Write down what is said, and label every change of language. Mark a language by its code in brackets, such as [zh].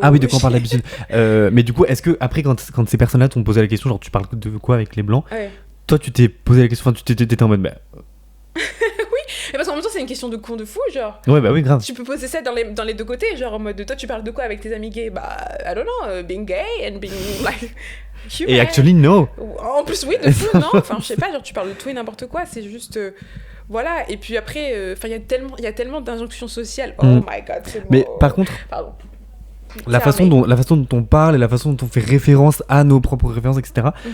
[fr] Ah oui, de quoi on parle d'habitude. Mais du coup, est-ce que après quand ces personnes-là t'ont posé la question, genre tu parles de quoi avec les blancs, toi tu t'es posé la question, enfin tu t'étais en mode oui, mais parce qu'en même temps c'est une question de con de fou, genre. Ouais bah oui, grave. Tu peux poser ça dans les deux côtés, genre en mode toi tu parles de quoi avec tes amis gays? [en] Bah I don't know, being gay and being like human. Et actually no. [fr] En plus oui, de fou, non, enfin je sais pas, genre tu parles de tout et n'importe quoi, c'est juste voilà. Et puis après enfin il y a tellement d'injonctions sociales. [en] Oh my god, [fr] c'est bon. Mais par contre, pardon. La façon dont on parle et la façon dont on fait référence à nos propres références, etc.